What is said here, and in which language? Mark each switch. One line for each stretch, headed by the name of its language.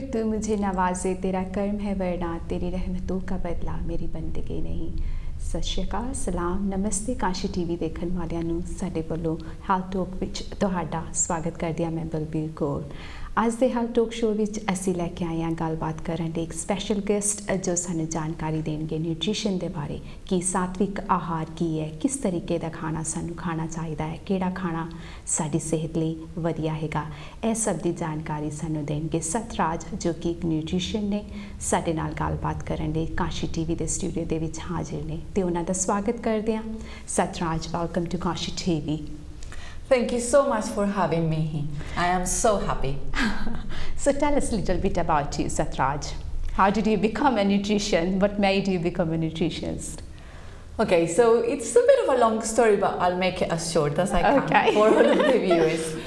Hindi: तू मुझे नवाजे, तेरा कर्म है वरना, तेरी रहमतों का बदला मेरी बंदगी नहीं।
Punjabi: सत श्री अकाल, सलाम, नमस्ते। कांशी टीवी देखਣ ਵਾਲਿਆਂ ਨੂੰ ਸਾਡੇ ਵੱਲੋਂ ਹੈਲਥ ਟਾਕ ਵਿੱਚ ਤੁਹਾਡਾ ਸਵਾਗਤ ਕਰਦੀ ਹਾਂ। ਮੈਂ ਬਲਬੀਰ ਕੌਰ। ਅੱਜ ਦੇ ਹੈਲਥ ਟਾਕ ਸ਼ੋਅ ਵਿੱਚ ਅਸੀਂ ਲੈ ਕੇ ਆਏ ਹਾਂ ਗੱਲਬਾਤ ਕਰਨ ਲਈ ਇੱਕ ਸਪੈਸ਼ਲ ਗੈਸਟ ਜੋ ਸਾਨੂੰ ਜਾਣਕਾਰੀ ਦੇਣਗੇ ਨਿਊਟ੍ਰੀਸ਼ਨ ਦੇ ਬਾਰੇ ਕਿ ਸਾਤਵਿਕ ਆਹਾਰ ਕੀ ਹੈ, ਕਿਸ ਤਰੀਕੇ ਦਾ ਖਾਣਾ ਸਾਨੂੰ ਖਾਣਾ ਚਾਹੀਦਾ ਹੈ, ਕਿਹੜਾ ਖਾਣਾ ਸਾਡੀ ਸਿਹਤ ਲਈ ਵਧੀਆ ਹੈਗਾ। ਇਹ ਸਭ ਦੀ ਜਾਣਕਾਰੀ ਸਾਨੂੰ ਦੇਣਗੇ ਸਤਰਾਜ ਜੋ ਕਿ ਇੱਕ ਨਿਊਟ੍ਰੀਸ਼ਨ ਨੇ। ਸਾਡੇ ਨਾਲ ਗੱਲਬਾਤ ਕਰਨ ਲਈ ਕਾਂਸ਼ੀ ਟੀਵੀ ਦੇ ਸਟੂਡੀਓ ਦੇ ਵਿੱਚ ਹਾਜ਼ਰ ਨੇ ਤੇ ਉਹਨਾਂ ਦਾ ਸਵਾਗਤ ਕਰਦੇ ਹਾਂ। Satraj, welcome to Kanshi TV.
English: Thank you so much for having me. I am so happy. So tell us a little bit about you, Satraj. How did you become a nutrition? What made you become a nutritionist? Okay, so it's a bit of a long story, but I'll make it as short as I can for all of the viewers.